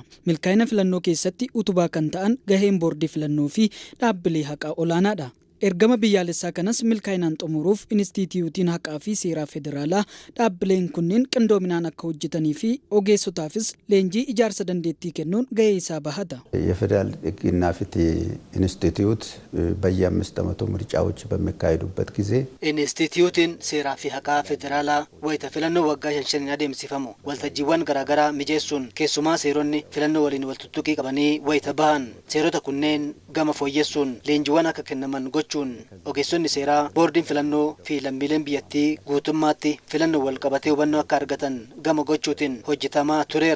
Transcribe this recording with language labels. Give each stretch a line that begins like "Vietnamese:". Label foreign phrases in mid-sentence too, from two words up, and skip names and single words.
Oromo: Milkaa'ina filannoo keessatti utubaa kan ta'an gaheen boordii filannoo fi dhaabbilee haqaa olaanaadha. Ergama biyyaalessaa kanas milkaa'inaan xumuruuf Inistituutiin haqaa fi seeraa federaalaa dhaabbileen kunneen qindoominaan akka hojjetanii fi ogeessotaafis leenjii ijaarsa dandeettii kennuun gahee isaa bahata.
Amharic: የፌዴራል ሕግና ፍትህ ኢንስቲትዩት በየ5 ዓመቱ ምርጫዎች በሚካሄዱበት ጊዜ
Oromo: Inistituutiin seeraa fi haqaa federaalaa wayita filannoo waggaa 5 adeemsifamu waltajjiiwwan garaagaraa mijeessuun keessumaa seeronni filannoo waliin waltuttuqii qabanii wayita bahan seerota kunneen gama fooyyessuun leenjiiwwan akka kennaman gochuun ogeessonni seeraa boordiin filannoo fi lammiileen biyyattii guutummaatti filannoo wal qabatee hubannoo akka argatan gama gochuutiin hojjetamaa tureera.